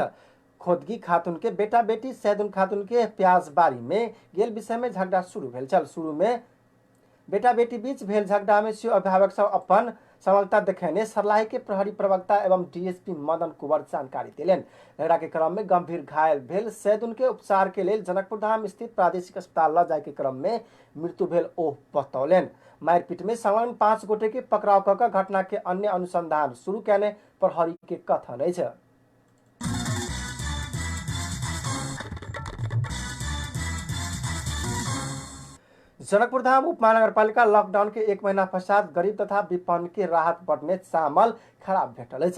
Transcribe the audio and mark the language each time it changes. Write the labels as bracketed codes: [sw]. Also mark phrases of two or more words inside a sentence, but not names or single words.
[mai] खोदगी खातून के बेटा बेटी सैदुन खातून के प्याज बारी में गेल विषय में झगड़ा शुरू भेल छल। शुरू में बेटा बेटी बीच भेल झगड़ा में शिव अभिभावक सब अपन समलता देखेने सर्लाही के प्रहरी प्रवक्ता एवं डीएसपी मदन कुंवर जानकारी दिलेन। झगड़ा के क्रम में गंभीर घायल भेल सैदुन के उपचार के लिए जनकपुरधाम स्थित प्रादेशिक अस्पताल ल जाए के क्रम में मृत्यु भेल ओ बतौलन। मारपीट में संलग्न 5 गोटे के पकड़ाव कर घटना के अन्य अनुसंधान शुरू करने प्रहरी के कथन अछि। जनकपुरधाम उपमहानगरपालिका लॉकडाउन के 1 महीना पश्चात गरीब तथा विपन्न के राहत बढ़ने चावल खराब भेटल अछि।